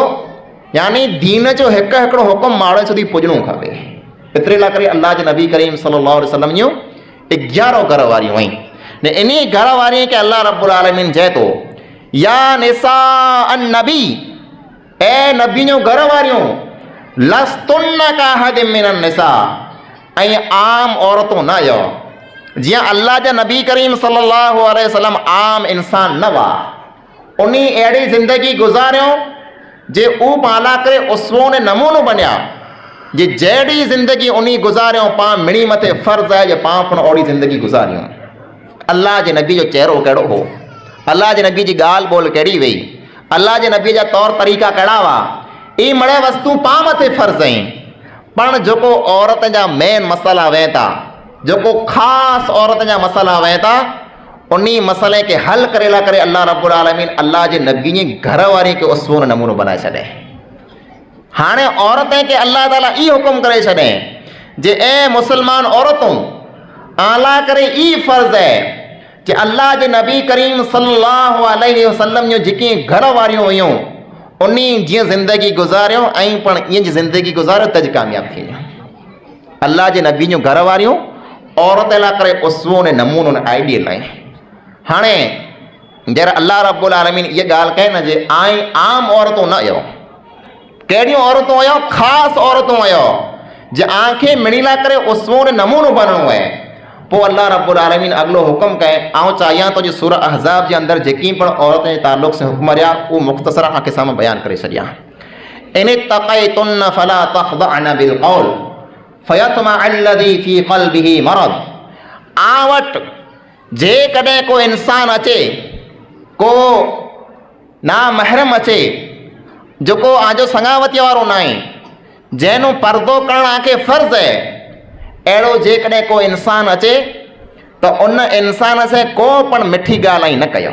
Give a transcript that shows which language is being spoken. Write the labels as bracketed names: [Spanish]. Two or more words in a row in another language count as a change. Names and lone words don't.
[Sindhi] यानी दीन जो हिकिड़ो हुकुम माण्हू सुधी पुॼणो खपे। एतिरे लाइ करे अल्लाह जे नबी करीम [Arabic] صلى الله عليه وسلم [Sindhi] जूं 11 घर वारियूं आहिनि। ने इन्ही घर वारी खे [Arabic] الله رب العالمين [Sindhi] चए थो [Arabic] يا نساء النبي, [Sindhi] ए नबी जूं घर वारियूं [Arabic] لستن كأحد من النساء, [Sindhi] ऐं आम औरतूं न आहियो। जीअं अल्लाह जा नबी करीम [Arabic] صلى الله عليه وسلم [Sindhi] आम इंसान न हुआ, उन अहिड़ी ज़िंदगी गुज़ारियो जे ऊ पाला करे उसवो ने नमूनो बनिया, जे जहिड़ी ज़िंदगी उन गुज़ारियो पां मिणी मथे फ़र्ज़ आहे जे पां पिणु ओड़ी ज़िंदगी गुज़ारियूं। अल्लाह जे नबी जो चेहरो कहिड़ो हो, अल्लाह जे नबी जी ॻाल्हि ॿोल कहिड़ी हुई, अल्लाह जे नबी जा तौर तरीक़ा कहिड़ा हुआ, ई मड़े वस्तू पां मथे फ़र्ज़ आहिनि। पण जेको औरत जा मेन मसला वें था, जेको ख़ासि औरत जा मसला वें था, उन मसले खे हल करे ला करे [Arabic] الله رب العالمين [Sindhi] अल्लाह जे नबी जी घर वारी खे उसवो नमूनो बनाए छॾे। हाणे औरतें खे [Arabic] الله تعالى [Sindhi] ई हुकुम करे छॾे जे ए मुसलमान औरतूं आला करे ई फ़र्ज़ है कि अल्लाह जे नबी करीम [Arabic] صلى الله عليه وسلم [Sindhi] जूं जेकी घर वारियूं हुयूं उन जीअं ज़िंदगी गुज़ारियो ऐं पण ईअं जी ज़िंदगी गुज़ारियो त ज कामयाबु थी विया। अल्लाह जे नबी जूं घर वारियूं औरत लाइ करे उसवो ने नमूनो ने आइडियल आहे। हाणे जॾहिं [Arabic] الله رب العالمين [Sindhi] इहा ॻाल्हि कहे न जे आम औरतूं न आहियो, कहिड़ियूं औरतूं आहियो, ख़ासि औरतूं आहियो जे आंखें मिणी लाइ करे उसवो ने नमूनो बणणो आहे। पोइ [Arabic] الله رب العالمين [Sindhi] अॻिलो हुकुम कहे, आउं चाहियां थो जे सूरह अहज़ाब जे अंदरि जेकी पिणु औरतुनि जे ताल्लुक़ सां हुकुम रहिया उहो मुख़्तसर तव्हांखे साम्हूं बयानु करे छॾियां। [Arabic] إن اتقيتن فلا تخضعن بالقول فيطمع الذي في قلبه مرض. [Sindhi] आ वटि जेकॾहिं को इंसान अचे, को ना महरम अचे, जेको आजो संगावती वारो न आहे, जंहिंजो पर्दो करणु आंखे फ़र्ज़ आहे, अहिड़ो जेकॾहिं को इंसान अचे त उन इंसान से को पण मिठी ॻाल्हि न कयो।